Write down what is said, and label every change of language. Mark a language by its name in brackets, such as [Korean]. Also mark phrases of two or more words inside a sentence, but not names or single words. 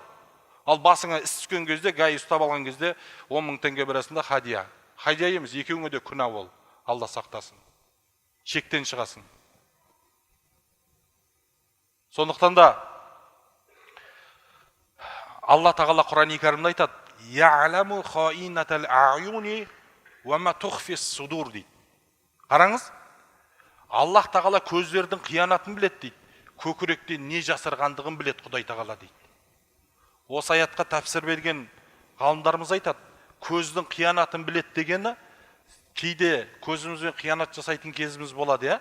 [Kazakh] Ал басыңа іс түскен кезде, гай ұстап алған кезде 10 000 теңге бересінде хадия. Хадия емес, екеуіңе де күнә бол. Алла сақтасын. Шектен шығасың. Сондықтан да Алла тағала Құран-ы Кәрімде айтады: [Arabic] "يعلم خائنة الأعين وما تخفي الصدور" дейді. [Kazakh] Қараңыз, Аллах тағала көздердің қиянатын біледі дейді. Көкіректен не жасырғандығын біледі Құдай тағала дейді. Осы аятқа тәпсір берген ғалымдарымыз айтады, көздің қиянатын біледі дегені, кейде көзімізбен қиянат жасайтын кезіміз болады, я?